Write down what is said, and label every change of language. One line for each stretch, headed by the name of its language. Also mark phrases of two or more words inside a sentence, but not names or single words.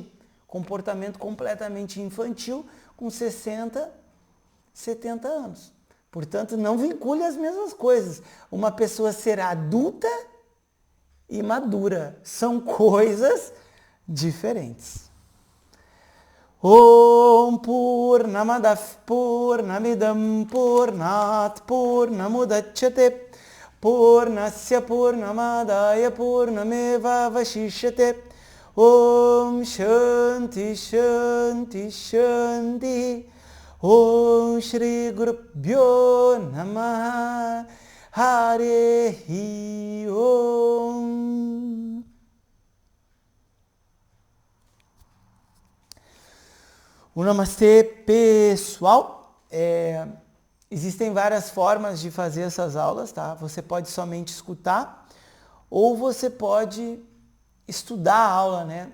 Portuguese: Comportamento completamente infantil, com 60, 70 anos. Portanto, não vincule as mesmas coisas. Uma pessoa ser adulta e madura são coisas diferentes.
Sanskrit: ॐ पूर्णमदः पूर्णमिदं पूर्णात् पूर्णमुदच्यते पूर्णस्य पूर्णमादाय पूर्णमेव अवशिष्यते ॐ शान्तिः शान्तिः शान्तिः. ॐ श्री गुरुभ्यो नमः. हरि ॐ.
Portuguese: O Namastê, pessoal. Existem várias formas de fazer essas aulas, tá? Você pode somente escutar ou você pode estudar a aula, né?